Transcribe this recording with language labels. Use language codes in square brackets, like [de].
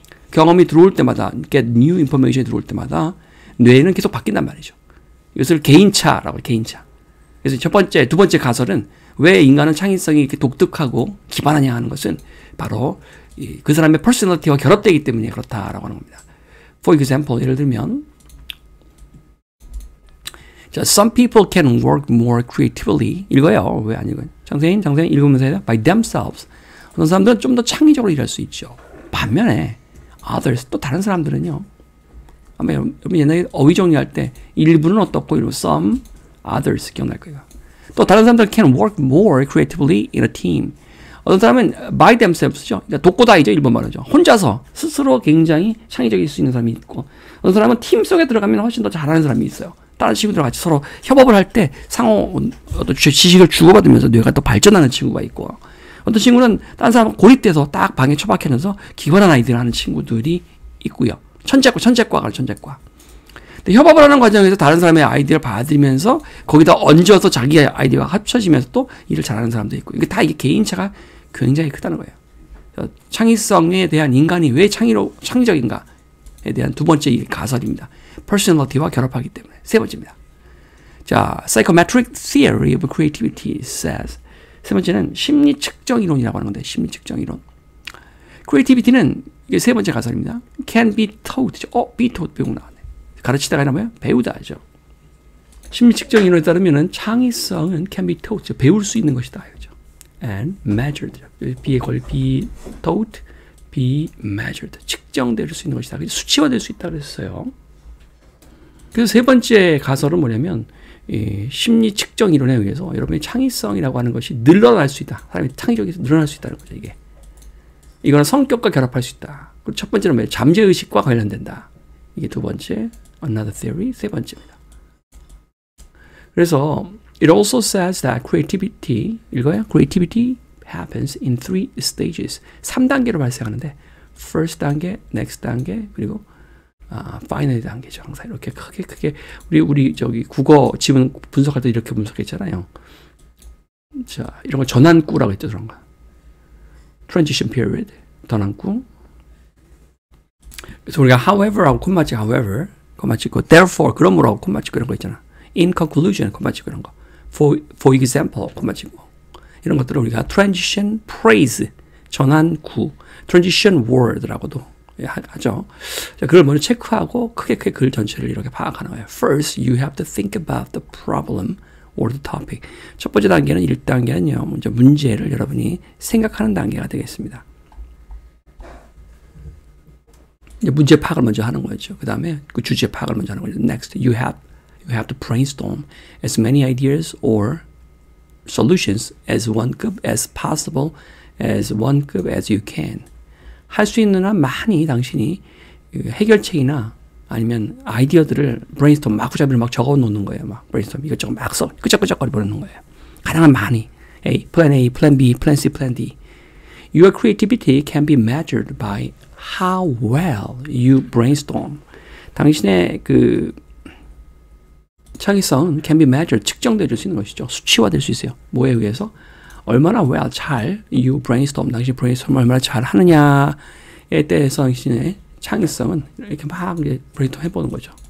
[ko] 경험이 들어올 때마다, [en] get new information [ko] 이 들어올 때마다 뇌는 계속 바뀐단 말이죠. 이것을 개인차라고 해요, 개인차. 그래서 두 번째 가설은 왜 인간은 창의성이 이렇게 독특하고 기반하냐 하는 것은 바로 그 사람의 퍼스널리티와 결합되기 때문에 그렇다라고 하는 겁니다. [en] For example, [ko] 예를 들면 자, [en] some people can work more creatively. [ko] 읽어요. 왜 안 읽어요? 장세인 읽으면서 해요. [en] By themselves. [ko] 어떤 사람들은 좀 더 창의적으로 일할 수 있죠. 반면에 others, 또 다른 사람들은요. 아마 여러분 옛날에 어휘 정리할 때 일부는 어떻고 이러고 some, others 기억날 거예요. 또 다른 사람들은 [en] can work more creatively in a team. [ko] 어떤 사람은 [en] by themselves [ko] 죠. 그러니까 독고다이죠. 일본 말이죠. 혼자서 스스로 굉장히 창의적일 수 있는 사람이 있고 어떤 사람은 팀 속에 들어가면 훨씬 더 잘하는 사람이 있어요. 다른 친구들과 같이 서로 협업을 할 때 상호 어떤 지식을 주고받으면서 뇌가 또 발전하는 친구가 있고 어떤 친구는 다른 사람 고립돼서 딱 방에 처박혀서 기관한 아이들 하는 친구들이 있고요. 천재과가 천재과. 근데 협업을 하는 과정에서 다른 사람의 아이디어를 받아들이면서 거기다 얹어서 자기 아이디어가 합쳐지면서 또 일을 잘하는 사람도 있고 이게 다 이게 개인차가 굉장히 크다는 거예요. 창의성에 대한 인간이 왜 창의적인가에 대한 두 번째 가설입니다. personality와 결합하기 때문에. 세 번째입니다. [en] 자, psychometric theory of creativity says. [ko] 세 번째는 심리 측정 이론이라고 하는 건데, 심리 측정 이론. creativity는 이게 세 번째 가설입니다. [en] can be taught. be taught [ko] 배우고 나왔네. 가르치다가 뭐예요? 배우다죠. 심리 측정 이론에 따르면은 창의성은 [en] can be taught. [ko] 배울 수 있는 것이다. 그죠? [en] and measured. [ko] B에 걸려 [en] be taught, be measured. [ko] 측정될 수 있는 것이다. 수치화될 수 있다 그랬어요. 그래서 세 번째 가설은 뭐냐면 심리 측정 이론에 의해서 여러분의 창의성이라고 하는 것이 늘어날 수 있다. 사람이 창의적에서 늘어날 수 있다는 거죠. 이게. 이거는 성격과 결합할 수 있다. 그리고 첫 번째는 뭐예요? 잠재의식과 관련된다. 이게 두 번째, another theory, 세 번째입니다. [en] 그래서 it also says that creativity, 읽어요? Creativity happens in 3 stages. [ko] 3단계로 발생하는데 first 단계, next 단계, 그리고 final 단계죠. 항상 이렇게 크게 우리 저기 국어 지문 분석할 때 이렇게 분석했잖아요. 자, 이런 걸 전환구라고 했죠. 그런 거. [en] transition period, 전환구. [ko] 그래서 우리가 however하고 콤마 찍고 however, 콤마 찍고 therefore, 그러므로 콤마 찍고 이런 거 있잖아. [en] in conclusion, [ko] 콤마 찍고 이런 거. [en] for example, [ko] 콤마 찍고. 이런 것들을 우리가 transition phrase, 전환구, transition word라고도 하죠. 자, 그걸 먼저 체크하고 크게 글 전체를 이렇게 파악하는 거예요. [en] First, you have to think about the problem or the topic. [ko] 첫 번째 단계는 1단계는요. 먼저 문제를 여러분이 생각하는 단계가 되겠습니다. 이제 문제 파악을 먼저 하는 거죠. 그 다음에 그 주제 파악을 먼저 하는 거죠. [en] Next, you have to brainstorm as many ideas or solutions as possible, as you can. [ko] 할 수 있는 한 많이 당신이 해결책이나 아니면 아이디어들을 브레인스톰 마구잡이로 막 적어 놓는 거예요. 막 브레인스톰 이것저것 막 써 끄적끄적거리 버리는 거예요. 가능한 많이. [en] plan A, plan B, plan C, plan D. Your creativity can be measured by how well you brainstorm. [ko] 당신의 그 창의성은 [en] can be measured, [ko] 측정될 수 있는 것이죠. 수치화될 수 있어요. 뭐에 의해서? 얼마나 well, 잘 [en] you brainstorm, [ko] 당신 브레인스톰을 얼마나 잘 하느냐에 대해서 당신의 창의성은 이렇게 막 브레인스톰 해보는 거죠.